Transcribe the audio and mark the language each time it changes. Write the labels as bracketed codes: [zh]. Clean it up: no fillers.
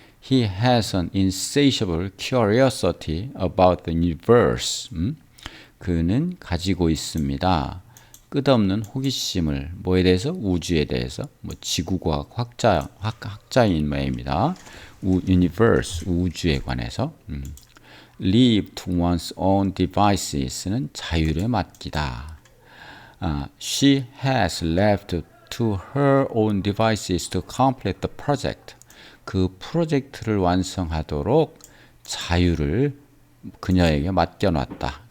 [en] He has an insatiable curiosity about the universe. [ko] 그는 가지고 있습니다. 끝없는 호기심을 뭐에 대해서? 우주에 대해서. 지구과학 학자인 모양입니다. universe, 우주에 관해서. [en] leave to one's own devices [ko] 는 자율에 맡기다. [en] She has left to her own devices to complete the project. [ko] 그 프로젝트를 완성하도록 자유를 그녀에게 맡겨놨다.